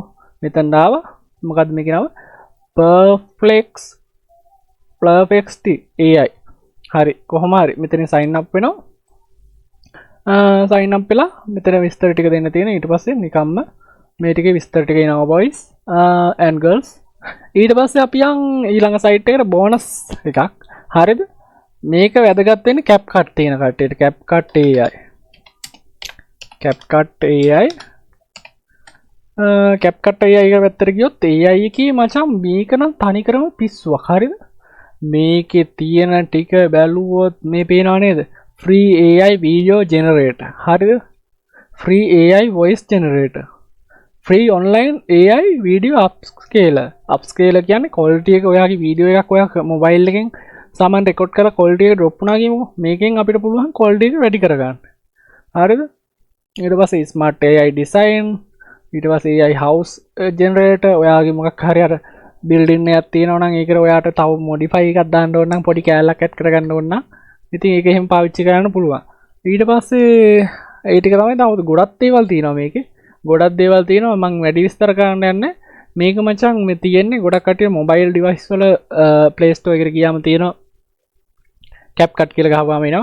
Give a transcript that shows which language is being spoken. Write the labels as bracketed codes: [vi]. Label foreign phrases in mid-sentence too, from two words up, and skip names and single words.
[si] මෙතන ආවා මොකද්ද මේකේ නම? perplexity AI. හරි, කොහොම හරි මෙතන [en] sign up [si] වෙනවා. [en] sign up [si] වෙලා මෙතන විස්තර ටික දෙන්න තියෙන. ඊට පස්සේ නිකම්ම මේ ටිකේ විස්තර ටික එනවා [en] boys and girls. [si] ඊට පස්සේ අපි යන් ඊළඟ සයිට් එකට බෝනස් එකක්. හරිද? මේක වැදගත් වෙන්නේ CapCut තියෙන කට්ටියට. CapCut AI. CapCut AI එක පැත්තට ගියොත් AI එකේ මචං මේක නම් තනිකරම පිස්සුවක්. හරිද? මේකේ තියෙන ටික බැලුවොත් මේ පේනව නේද? [en] free AI video generator. [si] හරිද? [en] free AI voice generator. free online AI video upscaler [si] කියන්නේ quality එක ඔයාගේ වීඩියෝ එකක් ඔයා මොබයිල් එකෙන් සාමාන්‍ය රෙකෝඩ් කරලා quality එක drop වුණා කියමුකෝ. මේකෙන් අපිට පුළුවන් quality එක වැඩි කරගන්න. හරිද? ඊට පස්සේ [en] smart AI design, [si] ඊට පස්සේ [en] AI house generator. [si] ඔයාගේ මොකක් හරි අර building එකක් තියෙනවා නම් ඒකට ඔයාට තව modify එකක් දාන්න ඕන නම් පොඩි කෑල්ලක් add කරගන්න ඕන නම් ඉතින් ඒක එහෙම පාවිච්චි කරන්න පුළුවන්. ඊට පස්සේ ඒ ටික තමයි තව ගොඩක් දේවල් තියෙනවා මේකේ. ගොඩක් දේවල් තියෙනවා මම වැඩි විස්තර කරන්න යන්නේ. මේක මචං මේ තියෙන්නේ ගොඩක් කටිය [en] mobile device [si] වල Play Store එකට ගියාම තියෙනවා CapCut කියලා ගහපුවාම එනවා.